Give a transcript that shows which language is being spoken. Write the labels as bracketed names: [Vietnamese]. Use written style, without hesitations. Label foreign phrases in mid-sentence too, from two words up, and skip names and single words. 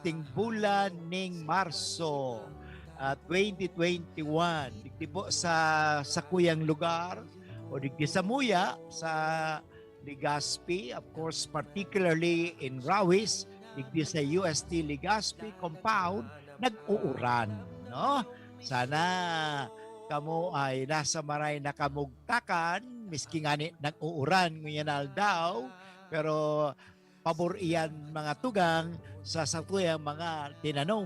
[Bikol] ting bulan ning Marso 2021. Digdi po sa kuyang lugar o digdi sa Muya, sa Legazpi, [English] of course, particularly in [Bikol] Rawis, digdi sa UST Legazpi compound, nag-uuran, no? Sana kamo ay nasa maray nakamugtakan, miski nga ni nag-uuran ngunyan daw, pero pabor iyan mga tugang sa satuyang mga tinanom.